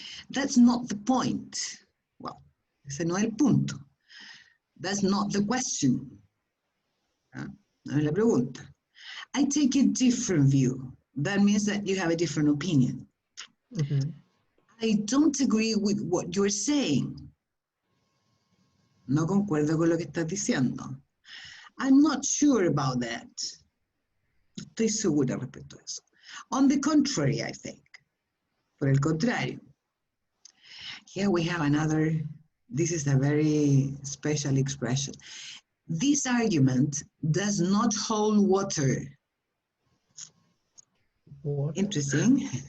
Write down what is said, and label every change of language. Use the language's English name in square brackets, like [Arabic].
[English] That's not the point. Well, [Spanish] ese no es el punto. [English] That's not the question. [Spanish] No es la pregunta. [English] I take a different view. That means that you have a different opinion. I don't agree with what you're saying. [Spanish] No concuerdo con lo que estás diciendo. [English] I'm not sure about that. [Spanish] No estoy segura respecto a eso. [English] On the contrary, I think. [Spanish] Por el contrario. [English] Here we have another, this is a very special expression. This argument does not hold water. What? Interesting.